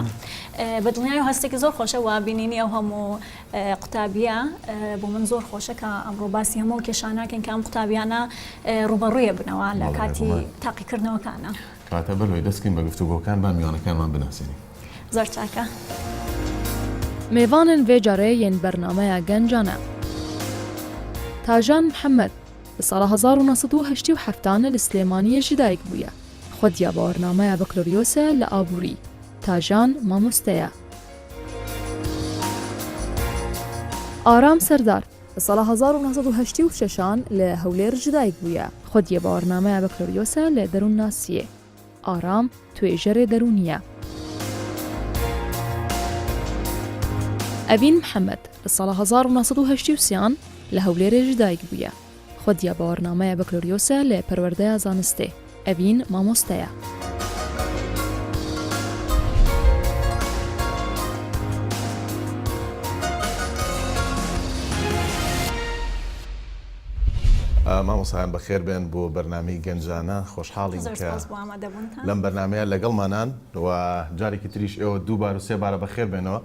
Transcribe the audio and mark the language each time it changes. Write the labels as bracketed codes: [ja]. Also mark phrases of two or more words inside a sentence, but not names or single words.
[ckb] بە دڵنیای هەستێکی زۆر خۆشە و بینینی ئەو هەموو قوتابیە بۆ من زۆر خۆشە کە ئەمڕۆ باسی هەموو کێشاناکەن کە ئەم قوتابیانە ڕوبەڕوویە بنەوە لە کاتی تاقیکردنەوەکانە. کاتە بەلوێ دەستکەین بە گفتوگۆکان با میوانەکانمان بناسیێنین. زۆر چاکە. [ku] میوانن vê carê yên bernameya gencan e. Tajan Mihemed li sala 1987 li Slêmaniyê jî dayîk bûye. Xwediya bawernameya Bakaloryosa li Aborî. Tajan mamoste ye. Aram Serdar li sala 1986 li Hewlêr jî dayîk bûye. Xwediya bawernameya Bakaloryosa li Derûn Nasiyê. Aram توێژەرێ دەرونیە. ئەڤین محەممەد لە ساڵە 1980 لە هەولێرێژ دایک بووە. خۆدیا باوەڕنامەیە بەکلۆریۆسە لە پەروەردەیە زانستێ. ئەڤین مامۆستەیە. [ckb] مامۆستایان بەخێر بێن بۆ بەرنامەی گەنجانە خۆشحاڵین کە لەم بەرنامەیە لەگەڵمانان و جارێکی تریش ئێوە دووبار و سێبارە بەخێر بێنەوە.